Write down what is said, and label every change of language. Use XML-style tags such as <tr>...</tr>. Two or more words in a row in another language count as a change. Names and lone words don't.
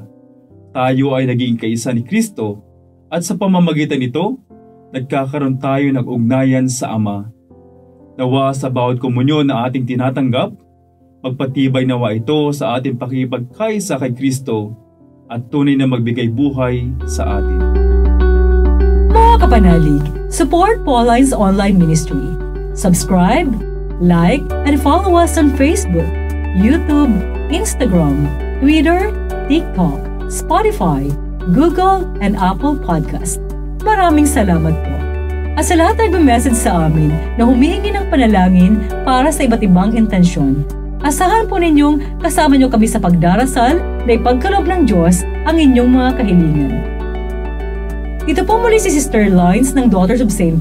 <tl>Tayo ay naging kaisa ni Kristo at sa pamamagitan nito, nagkakaroon tayo ng ugnayan sa Ama. Nawa sa bawat komunyon na ating tinatanggap, magpatibay nawa ito sa ating pakikipagkaisa kay Kristo at tunay na magbigay buhay sa atin. Mga kapanalig,</tl> <en>support Pauline's online ministry. Subscribe, like, and follow us on Facebook, YouTube, Instagram, Twitter, TikTok, Spotify, Google, and Apple Podcast.</en> <tl>Maraming salamat po. At sa lahat ay nag-message sa amin na humihingi ng panalangin para sa iba't ibang intensyon, asahan po ninyong kasama nyo kami sa pagdarasal na ipagkaloob ng Diyos ang inyong mga kahilingan. Ito po muli si Sister Lines ng Daughters of St.</tl>